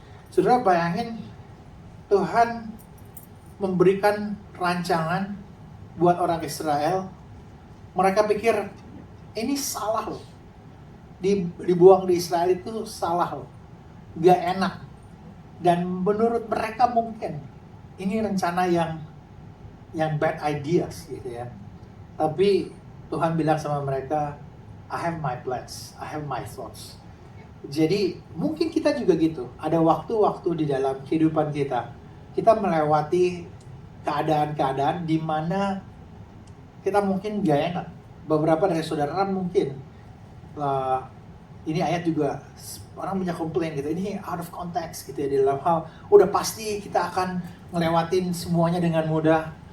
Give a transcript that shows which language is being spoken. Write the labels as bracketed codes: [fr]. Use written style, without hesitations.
[id] Saudara bayangin, Tuhan memberikan rancangan buat orang Israel. Mereka pikir, ini salah loh. Dibuang di Israel itu salah loh. Gak enak. Dan menurut mereka mungkin ini rencana yang bad ideas, gitu ya. Tapi Tuhan bilang sama mereka, [en] I have my plans, I have my thoughts. [id] Jadi mungkin kita juga gitu. Ada waktu-waktu di dalam kehidupan kita, kita melewati keadaan-keadaan di mana kita mungkin gak enak. Beberapa dari saudara mungkin ini ayat juga orang punya komplain gitu, ini [en] out of context, [id] gitu ya, di dalam hal udah pasti kita akan ngelewatin semuanya dengan mudah.